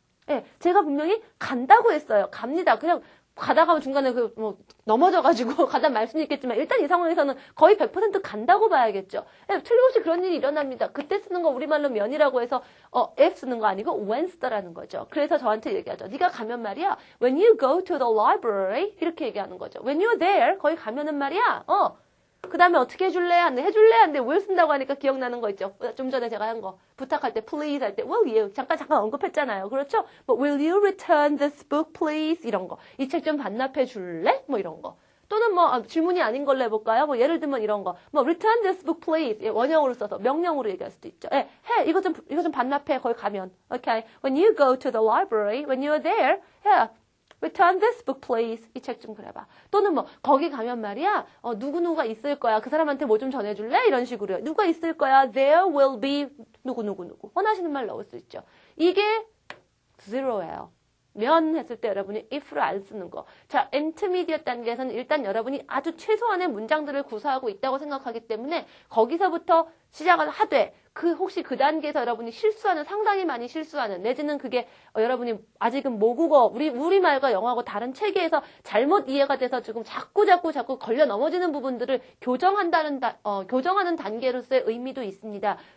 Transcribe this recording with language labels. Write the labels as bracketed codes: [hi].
[ko] 예, 제가 분명히 간다고 했어요. 갑니다. 그냥 가다가 중간에 넘어져가지고 가다 말 수는 있겠지만 일단 이 상황에서는 거의 100% 간다고 봐야겠죠. 예, 틀림없이 그런 일이 일어납니다. 그때 쓰는 거 우리말로 면이라고 해서 if 쓰는 거 아니고 when 쓰다라는 거죠. 그래서 저한테 얘기하죠. 네가 가면 말이야. [en] When you go to the library [ko] 이렇게 얘기하는 거죠. [en] When you're there [ko] 거기 가면은 말이야. 그 다음에 어떻게 해줄래? 해줄래? will 쓴다고 하니까 기억나는 거 있죠. 좀 전에 제가 한 거. 부탁할 때 please 할 때 [en] will you. [ko] 잠깐 언급했잖아요. 그렇죠? [en] 뭐 will you return this book please? [ko] 이런 거. 이 책 좀 반납해 줄래? 뭐 이런 거. 또는 질문이 아닌 걸로 해볼까요? 예를 들면 이런 거. [en] return this book please. [ko] 예, 원형으로 써서 명령으로 얘기할 수도 있죠. 예, 이거 좀 반납해. 거기 가면. [en] Okay. When you go to the library, when you're there, yeah. return this book please. [ko] 이 책 좀 그래봐. 또는 뭐 거기 가면 말이야 누구누구가 있을 거야. 그 사람한테 뭐 좀 전해줄래? 이런 식으로요. 누가 있을 거야? [en] There will be [ko] 누구. 원하시는 말 넣을 수 있죠. 이게 zero예요. 면 했을 때 여러분이 if를 안 쓰는 거. 자, intermediate 단계에서는 일단 여러분이 아주 최소한의 문장들을 구사하고 있다고 생각하기 때문에 거기서부터 시작을 하되 혹시 그 단계에서 여러분이 실수하는 상당히 많이 실수하는 내지는 그게 여러분이 아직은 모국어 우리말과 영어하고 다른 체계에서 잘못 이해가 돼서 지금 자꾸 걸려 넘어지는 부분들을 교정하는 단계로서의 의미도 있습니다.